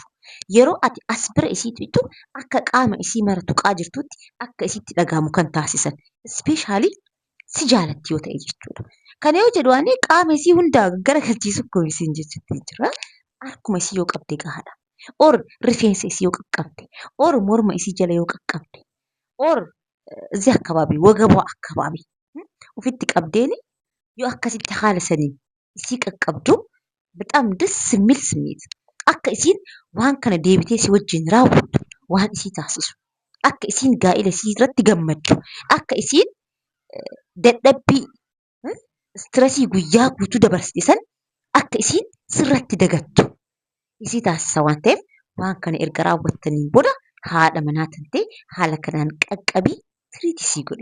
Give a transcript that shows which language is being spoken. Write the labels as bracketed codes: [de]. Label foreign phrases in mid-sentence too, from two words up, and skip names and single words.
[om] Yeroo ati as bira isii tuttu akka qaama isii mara tuqaa jirtutti akka isiitti dhagahamu kan taasisan. Ispeeshaalii si jaalatti yoo ta'e jechuudha. Kana yoo jedhu ani qaama isii hundaa gara galchiisu akkuma isiin jechuutti jira. Harkuma isii yoo qabde gahaadha. Or rifeensa isii yoo qaqqabde, or morma isii jala yoo qaqqabde, [am] or እዚህ አካባቢ ወገቧ አካባቢ [om] ufitti qabdeeni yoo akkasitti haala saniin isii qaqqabdu [am] በጣም ደስ የሚል ስሜት [om] akka isiin waan kana deebitee si wajjin raawwattu waan isii taasisu akka isiin gaa'ila isii irratti gammaddu akka isiin dadhabbii stressii guyyaa guutuu dabarsite san akka isiin sirratti dagattu isii taasisa waan ta'eef waan kana erga raawwattaniin booda haadha manaa tantee haala kanaan qaqqabii tiriit isii godhi.